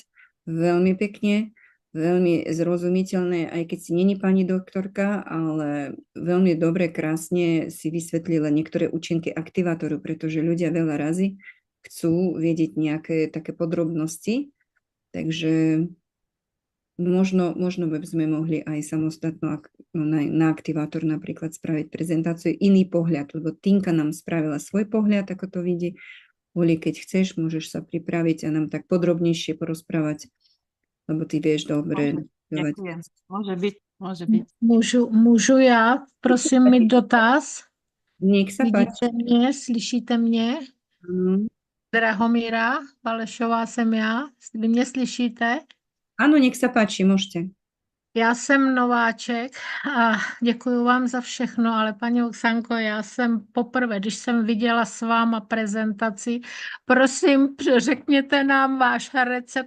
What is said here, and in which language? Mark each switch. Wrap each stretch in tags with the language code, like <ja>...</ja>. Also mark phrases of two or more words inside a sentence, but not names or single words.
<sk>Veľmi pekne, veľmi zrozumiteľné, aj keď si není pani doktorka, ale veľmi dobre, krásne si vysvetlila niektoré účinky aktivátoru, pretože ľudia veľa razy chcú vedieť nejaké také podrobnosti, takže možno by sme mohli aj samostatno na aktivátor napríklad spraviť prezentáciu, iný pohľad, lebo Tinka nám spravila svoj pohľad, ako to vidí. Oli, keď chceš, môžeš sa pripraviť a nám tak podrobnejšie porozprávať, lebo ty vieš dobre. Ďakujem. Môže byť.</sk> <cs>Můžu já, prosím, mít dotaz?</cs> <sk>Nech sa páči.</sk> <cs>Vidíte mě, slyšíte mě? Drahomíra Balešová jsem já. Vy mě slyšíte?</cs> <sk>Áno, nech sa páči, môžete.</sk> <cs>Já jsem nováček a děkuji vám za všechno, ale paní Oksanko, já jsem poprvé, když jsem viděla s váma prezentaci, prosím, řekněte nám váš recept.</cs>